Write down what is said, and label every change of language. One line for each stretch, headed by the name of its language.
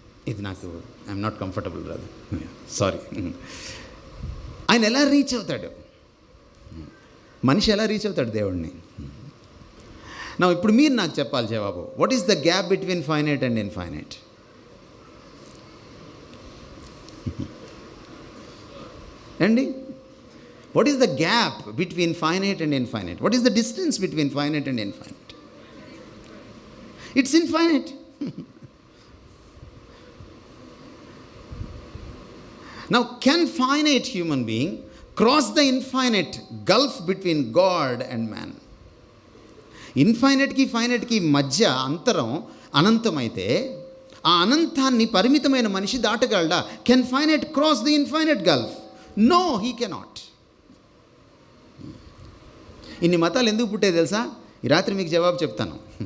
Telugu: ఇది నాకు
English: I'm not comfortable brother, sorry.
Telugu: ఆయన ఎలా రీచ్ అవుతాడు? మనిషి ఎలా రీచ్ అవుతాడు దేవుణ్ణి? నా ఇప్పుడు మీరు నాకు చెప్పాలి జవాబు.
English: What is the gap between finite and infinite? అండి, what is the gap between finite and infinite? What is the distance between finite and infinite? It's infinite. Now, can finite human being cross the infinite gulf between God and man?
Telugu: ఇన్ఫైనైట్కి ఫైనైట్కి మధ్య అంతరం అనంతమైతే ఆ అనంతాన్ని పరిమితమైన మనిషి దాటగలడా?
English: Can finite cross the infinite gulf? No, he cannot.
Telugu: ఇన్ని మతాలు ఎందుకు పుట్టాయి తెలుసా? ఈ రాత్రి మీకు జవాబు చెప్తాను.